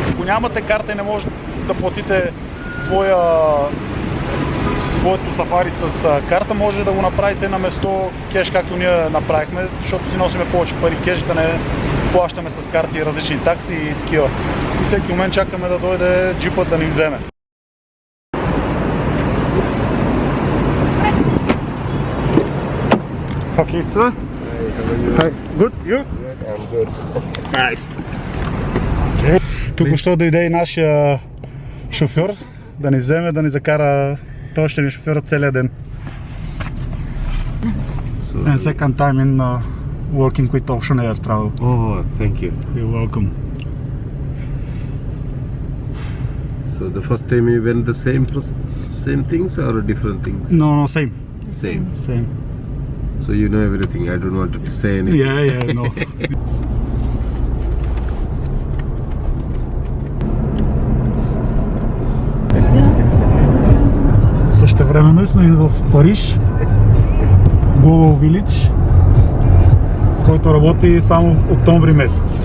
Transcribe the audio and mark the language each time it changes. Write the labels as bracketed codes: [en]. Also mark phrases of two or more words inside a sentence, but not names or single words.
[bg] Ако нямате карта и не можете да платите своето сафари с карта, може да го направите на место кеш, както ние направихме, защото си носиме повече пари кеш, да не плащаме с карти различни такси и такива. И всеки момент чакаме да дойде джипът да ни вземе. [en] Okay, sir. Hi. Good? You? I'm good. Nice. Okay. [bg] Тук-що дойде и нашия шофьор да ни вземе, да ни закара. Той ще ни шофира целия ден. [en] And second time in working with Ocean Air Travel. Oh, thank you. You're welcome. So the first time you went the same things or different things? No, same. Same. So you know everything. I don't want to say anything. Yeah, no. [bg] Същевременно сме и в Париж, Global Village, който работи само октомври месец.